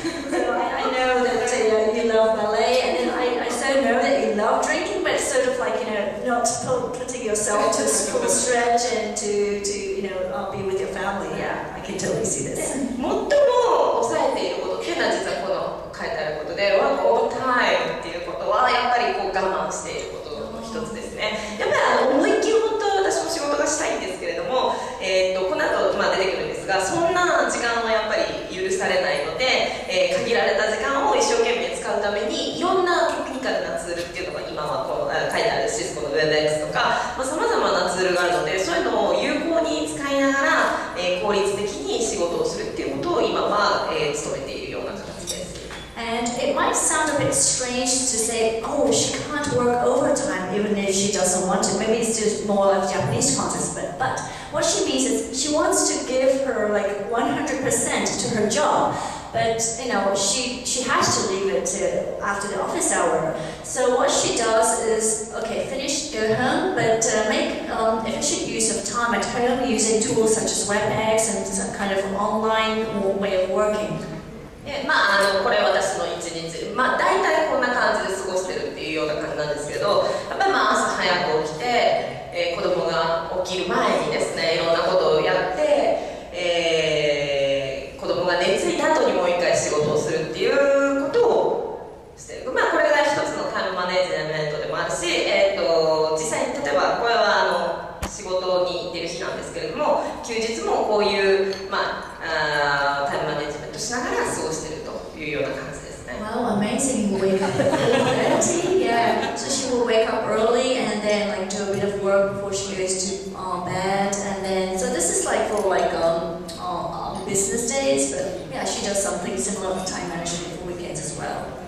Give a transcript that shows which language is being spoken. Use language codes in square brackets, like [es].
[en] So I know that you love ballet, and then I so know that you love drinking, but it's sort of not putting yourself to full stretch and to be with your family. Yeah, I can totally see this. [ja] 最も抑えていることっていうのは実はこの書いてあることで、ワークオータイムっていうことはやっぱり我慢していることの一つですね。やっぱり思いっきり本当私も仕事がしたいんですけれども、この後出てくるんですが、そんな時間はやっぱり許されないので、限られた時間を一生懸命使うためにいろんなテクニカルなツールっていうのが今はシスコの WebEx とかさまざ、まなツールがあるので、そういうのを有効に使いながら、効率的に仕事をするっていうことを今は、努めているような形です。 [en] And it might sound a bit strange to say, oh, she can't work overtime even if she doesn't want to. Maybe it's just more like Japanese context, but what she means is she wants to give her like 100% to her job, but you know she has to leave it after the office hour. So what she does is, okay, finish, go home, but make efficient use of time at home using tools such as WebEx and some kind of online way of working. [ja] これ私の一日、大体こんな感じで過ごしてるっていうような感じなんですけど、やっぱり朝早く起きて、子供が起きる前にですね、いろんなことをやって、子供が寝ついた後にもう一回仕事をするっていうことをしてる。これが一つのタイムマネジメントでもあるし、実際に例えばこれは仕事に出る日なんですけれども、休日もこういう、タイムマネジメントしながら過ごしているというような感じですね。 [en] Wow, amazing! You wake up at 4:30. Yeah, so she will wake up early and then like do a bit of work before she goes to bed, and then so this is like for like business days, but yeah, she does something similar to time management for weekends as well.